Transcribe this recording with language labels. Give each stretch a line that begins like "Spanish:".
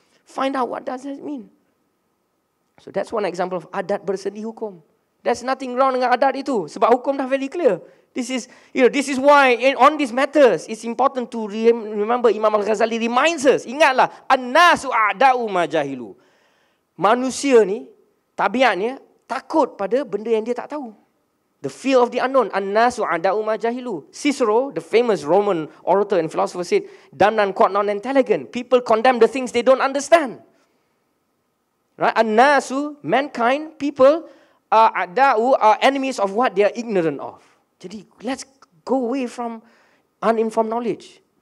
English: Find out what does that mean. So that's one example of adat bersendi hukum. There's nothing wrong
Malay: dengan adat itu. Sebab hukum dah
English: very clear. This is why on these matters, it's important to remember Imam Al-Ghazali reminds us.
Malay: Ingatlah,
Arabic: an-nasu a'da'u ma jahilu.
Malay: Manusia ni, tabiatnya, takut pada benda yang dia tak tahu.
English: The fear of the unknown.
Arabic: An-nasu a'da'u ma jahilu.
English: Cicero, the famous Roman orator and philosopher, said, dumb and quite non-intelligent. People condemn the things they don't understand. Right? An-nasu, mankind, people, are enemies of what they are ignorant of. Jadi, let's go away from uninformed knowledge.